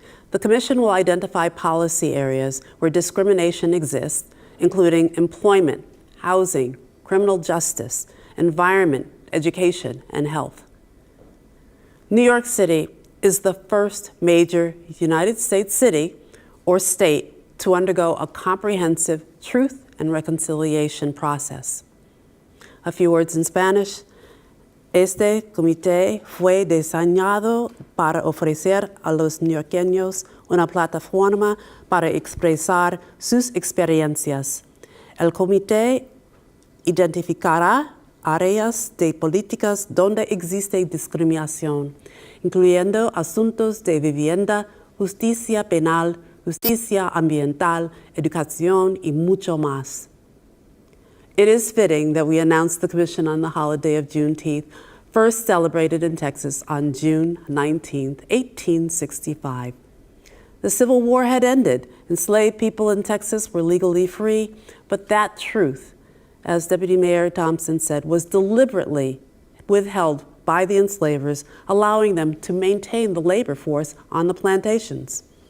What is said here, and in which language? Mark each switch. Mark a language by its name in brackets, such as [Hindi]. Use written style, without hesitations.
[English] The Commission will identify policy areas where discrimination exists, including employment, housing, criminal justice, environment, education, and health. New York City is the first major United States city or state to undergo a comprehensive truth and reconciliation process. A few words in Spanish. [Spanish] Este comité fue diseñado para ofrecer a los neoyorqueños una plataforma para expresar sus experiencias, El comité identificará áreas de políticas donde existe discriminación, incluyendo asuntos de vivienda, justicia penal, justicia ambiental, educación, y mucho más. [English] It is fitting that we announce the Commission on the holiday of Juneteenth, first celebrated in Texas on June 19, 1865. The Civil War had ended. Enslaved people in Texas were legally free, but that truth, as Deputy Mayor Thompson said, was deliberately withheld by the enslavers, allowing them to maintain the labor force on the plantations.